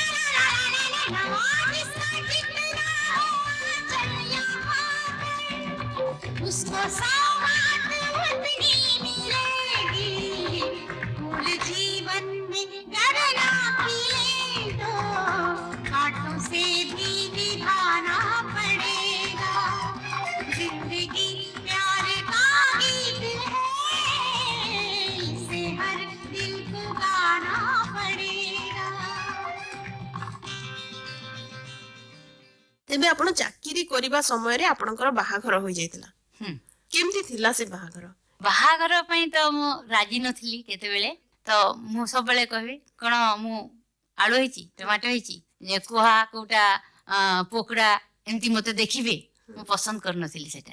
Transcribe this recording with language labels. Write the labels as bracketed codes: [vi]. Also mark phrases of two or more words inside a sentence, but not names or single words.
[hi] ला ला ला जिसका जितना चल यहाँ उसको सौगात उतनी मिलेगी फूल जीवन में गरना खिले तो कांटों से भी निभाना पड़ेगा जिंदगी प्यार का गीत है इसे हर दिल को गाना पड़ेगा [or] ତେବେ ଆପଣ ଚାକିରି କରିବା ସମୟରେ ଆପଣଙ୍କର ବାହାଘର ହୋଇଯାଇଥିଲା କେମିତି ଥିଲା ସେ ବାହାଘର ବାହାଘର ପାଇଁ ତ ମୁଁ ରାଜି ନଥିଲି କେତେବେଳେ ତ ମୁଁ ସବୁବେଳେ କହିବି କଣ ମୁଁ ଆଳୁ ହେଇଛି ଟମାଟୋ ହେଇଛି ଯେ କୁହା କୋଉଟା ପୋକଡ଼ା ଏମିତି ମତେ ଦେଖିବେ ମୁଁ ପସନ୍ଦ କରୁନଥିଲି ସେଟା